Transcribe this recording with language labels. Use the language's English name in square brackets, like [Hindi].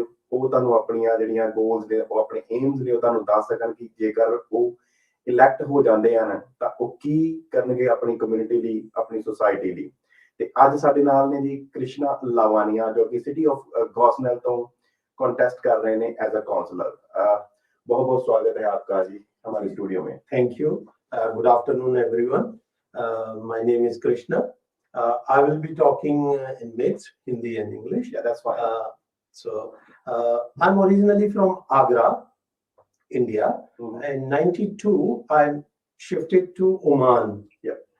[Punjabi] ਉਹ ਤੁਹਾਨੂੰ ਆਪਣੀਆਂ ਜਿਹੜੀਆਂ ਗੋਲਸ ਨੇ, ਉਹ ਆਪਣੇ ਏਮਸ ਨੇ, ਉਹ ਤੁਹਾਨੂੰ ਦੱਸ ਸਕਣ ਕਿ ਜੇਕਰ ਉਹ ਇਲੈਕਟ ਹੋ ਜਾਂਦੇ ਹਨ ਤਾਂ ਉਹ ਕੀ ਕਰਨਗੇ ਆਪਣੀ ਕਮਿਊਨਿਟੀ ਲਈ, ਆਪਣੀ ਸੁਸਾਇਟੀ ਲਈ। ਤੇ ਅੱਜ ਸਾਡੇ ਨਾਲ ਨੇ ਜੀ ਕ੍ਰਿਸ਼ਨਾ ਲਾਵਾਨੀਆ, ਜੋ ਕਿ ਸਿਟੀ ਆਫ ਗੋਸਨੈਲ ਤੋਂ [Hindi] कॉन्टेस्ट कर रहे हैं एज अ काउंसलर। बहुत बहुत स्वागत है आपका जी हमारे स्टूडियो में। [English] Thank you. Good afternoon everyone. My name is Krishna. I will be talking in mixed Hindi and English. Yeah, that's fine. I'm originally from Agra, India. In 92 I shifted to Oman. Yeah.